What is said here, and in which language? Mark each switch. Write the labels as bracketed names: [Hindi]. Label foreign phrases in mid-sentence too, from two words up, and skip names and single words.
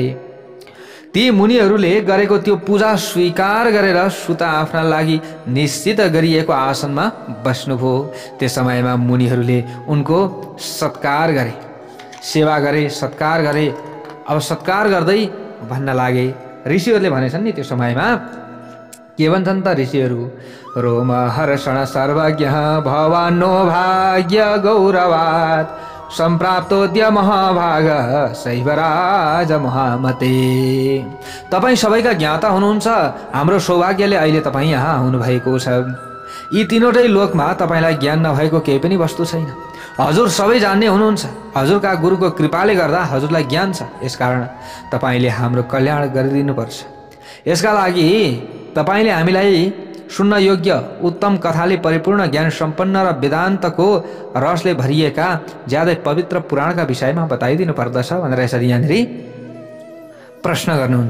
[Nepali] ती मुनिहरूले गरेको त्यो पूजा स्वीकार गरेर सुत आफ्ना लागि निश्चित गरिएको आसनमा बस्नुभयो। त्यस समयमा मुनिहरूले उनको सत्कार गरे, सेवा गरे, सत्कार गरे। अब सत्कार गर्दै भन्न लागे, ऋषिहरूले भनेछन् नि त्यो समयमा के भन्छन् त ऋषिहरू, [Sanskrit] रोम हर्षण सर्वज्ञ भवानो भाग्य गौरवात् सम्प्राप्तोद्य महाभाग शैवराज महामते। [Nepali] तपाईँ सबैका ज्ञाता हुनुहुन्छ, हाम्रो सौभाग्यले अहिले तपाईँ यहाँ आउनुभएको छ। यी तीनवटै लोकमा तपाईँलाई ज्ञान नभएको केही पनि वस्तु छैन। हजुर सबै जान्ने हुनुहुन्छ, हजुरका गुरुको कृपाले गर्दा हजुरलाई ज्ञान छ। यसकारण तपाईँले हाम्रो कल्याण गरिदिनुपर्छ। यसका लागि तपाईँले हामीलाई सुन्न योग्य उत्तम कथाले परिपूर्ण ज्ञान सम्पन्न र वेदान्तको रसले भरिएका ज्यादै पवित्र पुराणका विषयमा बताइदिनु पर्दछ भनेर यसरी यहाँनिर प्रश्न गर्नुहुन्छ।